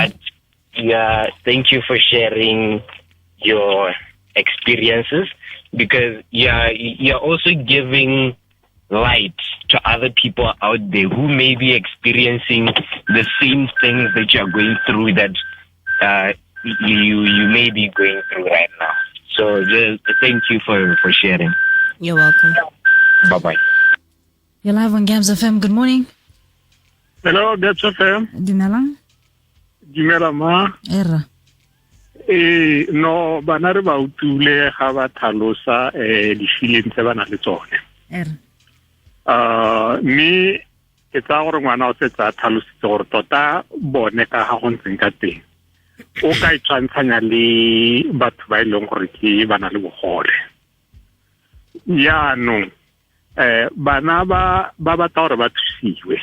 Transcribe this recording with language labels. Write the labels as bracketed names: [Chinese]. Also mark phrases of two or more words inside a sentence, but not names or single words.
[English] But yeah, thank you for sharing your experiences, because you're also giving light to other people out there who may be experiencing the same things that you're going through that you may be going through right now. So just thank you for sharing. You're welcome. Bye-bye. You're live on Gabs FM. Good morning. Hello, Gabs FM. [Tswana] Dumelang. Dumela ma. Era. No, bana re ba utule ga ba thalosa di feelings tse bana le tsone. Era. Me ke tsa gore ngwana o se tsa thalositse gore tota bone ka ga go ntseng ka teng. O ka itshwantshanya le batho ba ileng gore ke bana le bogole. Yaanong bana ba batla gore ba thusiwe.